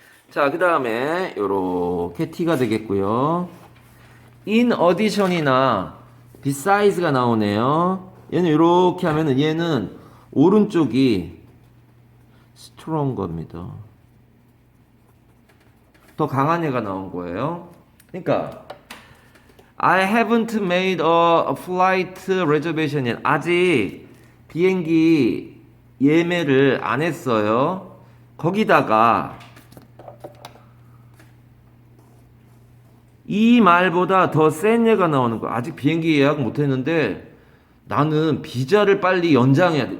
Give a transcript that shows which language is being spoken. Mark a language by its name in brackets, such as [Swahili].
[Korean] 자, 그 다음에 요렇게 T가 되겠고요. In addition이나 besides가 나오네요. 얘는 요렇게 하면은 얘는 오른쪽이 stronger 더 강한 애가 나온 거예요. 그러니까 [English] I haven't made a flight reservation yet. [Korean] 아직 비행기 예매를 안 했어요. 거기다가 이 말보다 더 센 얘가 나오는 거야. 아직 비행기 예약 못 했는데 나는 비자를 빨리 연장해야 돼.